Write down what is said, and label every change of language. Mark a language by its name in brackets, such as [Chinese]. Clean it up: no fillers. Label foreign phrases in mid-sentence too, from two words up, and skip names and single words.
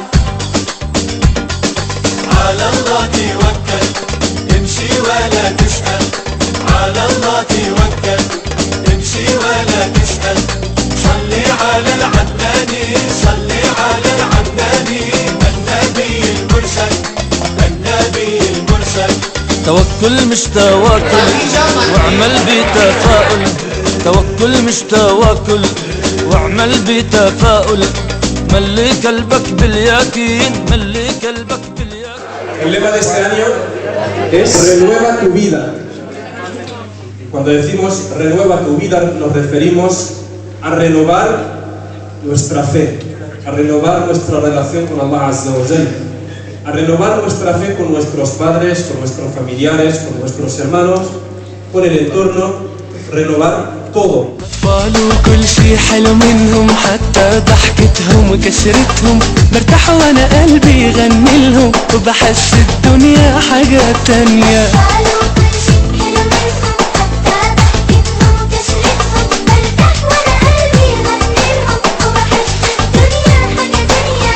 [Arabic] على الله توكل امشي ولا تسأل، على الله توكل امشي ولا تسأل، صلي على العدناني صلي على العدناني، النبي المرسل النبي المرسل. توكل مش تواكل واعمل بتفاؤل، توكل مش تواكل واعمل بتفاؤل، ملي قلبك باليقين ملي قلبك باليقين. [Spanish] El lema de este año es renueva tu vida. Cuando decimos renueva tu vida nos referimos a renovar nuestra fe, a renovar nuestra relación con [Arabic] الله عز وجل, [Spanish] a renovar nuestra fe con nuestros padres, con nuestros familiares, con nuestros hermanos, con el entorno, renovar todo. [Arabic] قالوا كل شي حلو منهم حتى ضحكتهم وكسرتهم، برتاح وانا قلبي يغني لهم وبحس الدنيا حاجة تانية. قالوا كل شي حلو منهم حتى ضحكتهم وكسرتهم، برتاح وانا قلبي يغني لهم وبحس الدنيا حاجة تانية.